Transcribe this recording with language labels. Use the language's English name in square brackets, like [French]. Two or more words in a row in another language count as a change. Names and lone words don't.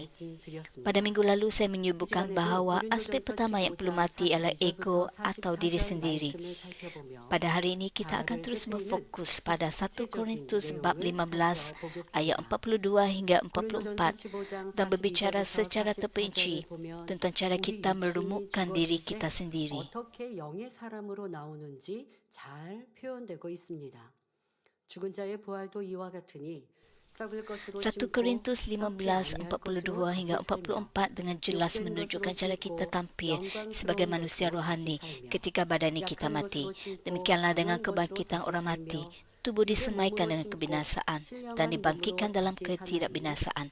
[Malay] Pada minggu lalu saya menyebutkan bahawa aspek pertama yang perlu mati ialah ego atau diri sendiri. Pada hari ini kita akan terus berfokus pada 1 Korintus bab 15 ayat 42 hingga 44 dan berbicara secara terperinci tentang cara kita merumukkan diri kita sendiri. [Korean] 어떻게 영의 사람으로 나오는지 잘 표현되고 있습니다. 죽은 자의 부활도 이와 같으니 [Malay] 1 Korintus 15, 42 hingga 44 dengan jelas menunjukkan cara kita tampil sebagai manusia rohani ketika badani kita mati. Demikianlah dengan kebangkitan orang mati. Tubuh disemaikan dengan kebinasaan dan dibangkitkan dalam ketidakbinasaan.